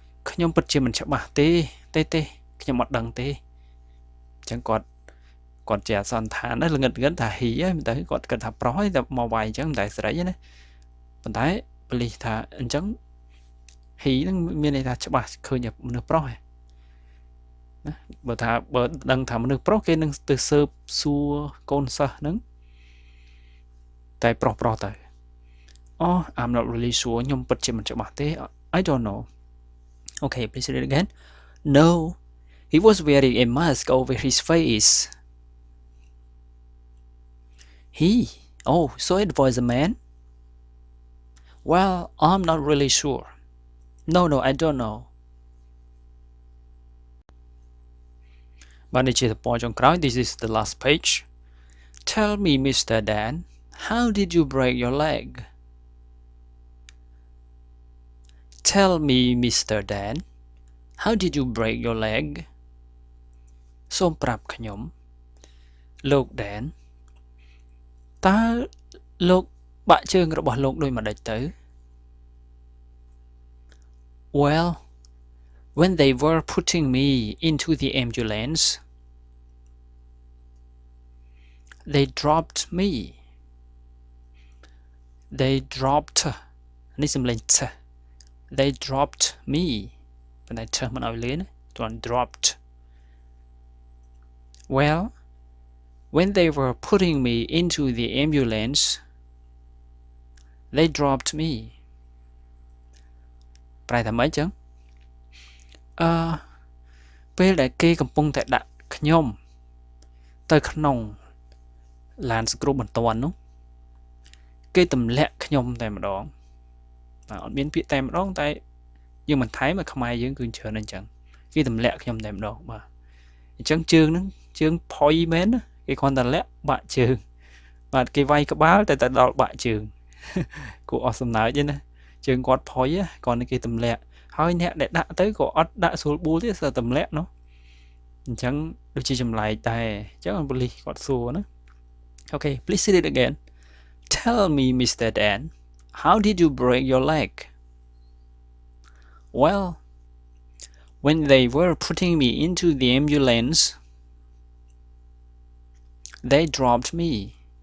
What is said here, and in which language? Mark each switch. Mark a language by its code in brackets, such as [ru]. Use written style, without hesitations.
[km] ខ្ញុំពិតជាមិនច្បាស់ទេខ្ញុំអត់ដឹងទេអញ្ចឹងគាត់ជាអសន្តានល្ងឹតថា he ហ្នឹងតែគាត់គិតថាប្រុសហើយតែមកវាយអញ្ចឹងមិនតែស្រីទេណាប៉ុន្តែប៉ូលីសថាអញ្ចឹង he ហ្នឹងមានន័យថាច្បាស់ឃើញមនុស្សប្រុសហ៎ណាបើដឹងថាមនុស្សប្រុសគេនឹងទៅស៊ើបសួរកូនសិស្សហ្នឹងតែប្រុសទៅ [en] I'm not really sure [km] ខ្ញុំពិតជាមិនច្បាស់ទេ [en] I don't know. Okay, please read it again. No, he was wearing a mask over his face. He? Oh, so it was a man? Well, I'm not really sure. No, I don't know. [km] បាទនេះជាតពចុងក្រោយ [en] This is the last page. Tell me, Mr. Dan, how did you break your leg? Tell me, Mr. Dan, how did you break your leg? [km] សូមប្រាប់ខ្ញុំលោក Dan តើលោកបាក់ជើងរបស់លោកដូចម្ដេចទៅ [en] Well, when they were putting me into the ambulance, they dropped me. They dropped [km] នេះសំឡេង [en] They dropped me [km] ប៉ុន្តែធ្វើមិនឲ្យលឿនទន់ dropped. [en] Well, when they were putting me into the ambulance, they dropped me. [km] ប្រែថាម៉េចចឹងពេលដែលគេកំពុងតែដាក់ខ្ញុំទៅក្នុងឡានសង្គ្រោះបន្ទាន់នោះគេទម្លាក់ខ្ញុំតែម្ដងបាទអត់មានពាក្យតែម្ដងតែយើងមិនថែមឲ្យខ្មែរយើងគឺច្រើនអញ្ចឹងគេទម្លាក់ខ្ញុំតែម្ដងបាទអញ្ចឹងជើងហ្នឹងជើងផុយមែនគេគ្រាន់តែលាក់បាក់ជើងបាទគេវាយក្បាលតែដល់បាក់ជើង គួរអស់សំណើចទេណាជើងគាត់ផុយគ្រាន់តែគេទម្លាក់ហើយអ្នកដែលដាក់ទៅក៏អត់ដាក់ស្រួលបួលទេតែទម្លាក់នោះអញ្ចឹងដូចជាចម្លែកដែរអញ្ចឹងប៉ូលីសគាត់សួរណា [en] Okay, please read it again. Tell me, Mr. Dan, how did you break your leg? Well, when they were putting me into the ambulance, they dropped me.